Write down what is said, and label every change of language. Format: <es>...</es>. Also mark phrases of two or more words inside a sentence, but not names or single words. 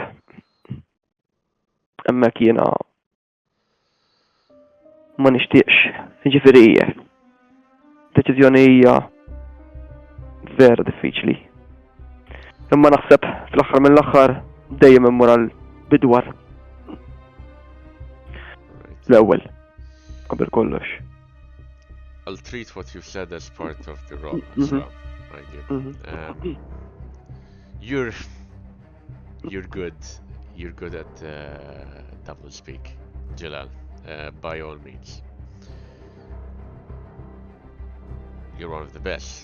<mt>Hemmhekk jiena ma nixtieqx. Jiġifieri deċiżjoni hija vera diffiċli. Imma naħseb fl-aħħar mill-aħħar dejjem immur għal bidwar. L-ewwel qabel kollox.</mt> <en>I'll treat what you've said as part of the role as well. I get. You're good. You're good at double speak, Jalal. By all means. You're one of the best.</en>